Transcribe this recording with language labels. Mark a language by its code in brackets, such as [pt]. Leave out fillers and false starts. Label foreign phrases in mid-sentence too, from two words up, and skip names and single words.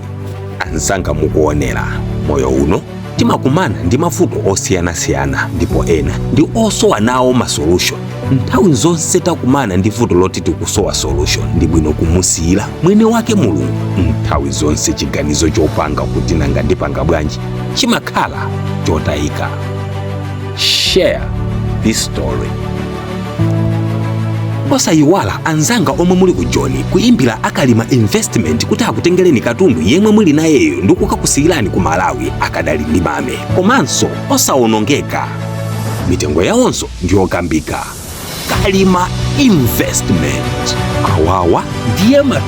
[ny] Anzanga mukuonera, moyo uno timakumana ndi mavuto osiyanasiyana, ndipo ena ndi osowa nawo ma solution. Nthawi zonse takumana ndi vuto loti tikusowa solution, ndi bwino kumusiyira mwini wake Mulungu. Nthawi zonse chiganizo chopanga kuti nanga ndipanga bwanji chimakhala chotayika. [en] Share this story. [ny] Osayiwala anzanga omwe muli ku Joni kuyimbira akalima investment kuti akutengereni katundu yemwe muli nayeyo ndi kukakusiyirani ku Malawi akadali ndi mame, komanso osawonongeka. Mitengo yawonso ndiyokambika. Kalima investment, awawa ndiye